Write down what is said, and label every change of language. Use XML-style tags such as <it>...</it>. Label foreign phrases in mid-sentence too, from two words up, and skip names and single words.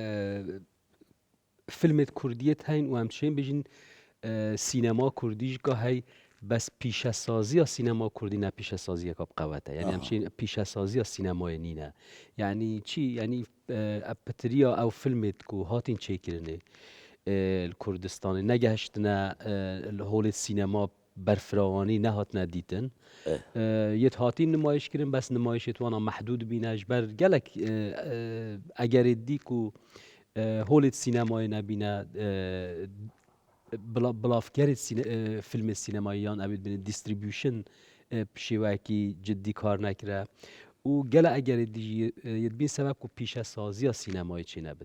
<ku>فیلمێت کوردیت هەین و ئەمچێن بژین سینەما کوردیشگا هەی بەس پیشەسازیە سینەما کوردی نە پیشەسازیەکە بقەوەتە، یعنی ئەمچێن پیشەسازیە سینەمایە نینە. یعنی چی؟ یعنی پتریا ئەو فیلمێت و هاتین چێکردنێ کوردستانی نەگەهشتنە هۆڵێت سینەما بەرفراوانی نەهاتنە دیتن یەت هاتین نمایشکردن بەس نمایشێت وانە مەحدود بینە ji ber gelek egerê dîk û holê sînemayê nebîne bilavgerê filmê sînemayî yan ew bîne distribution şêwekî ciddî kar nekire û gele egerê dî jî yet bîn sebeb ku pîşesaziya sînemayê çê nebit.</ku>